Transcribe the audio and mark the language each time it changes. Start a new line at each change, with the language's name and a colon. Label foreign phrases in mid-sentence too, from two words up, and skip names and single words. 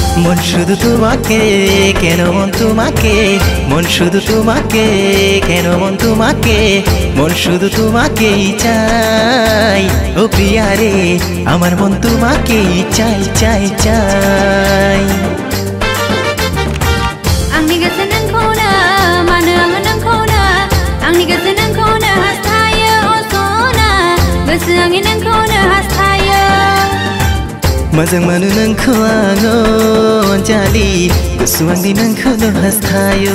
Bangla: মন শুধু তোমাকে কেন মন তোমাকে মন শুধু তোমাকে কেন মন তোমাকে মন শুধু তোমাকেই চাই ও প্রিয়া রে আমার মন তোমাকেই চাই চাই চাই
Bodo: आंनि गोसो नोंखौनो मानो आङो नोंखौनो आंनि गोसो नोंखौनो हास्थायो अजना गोसो आंनि नोंखौनो हास्थायो मोजां मोनो नोंखौ आङो अनजालि गोसो आंनि नोंखौनो हास्थायो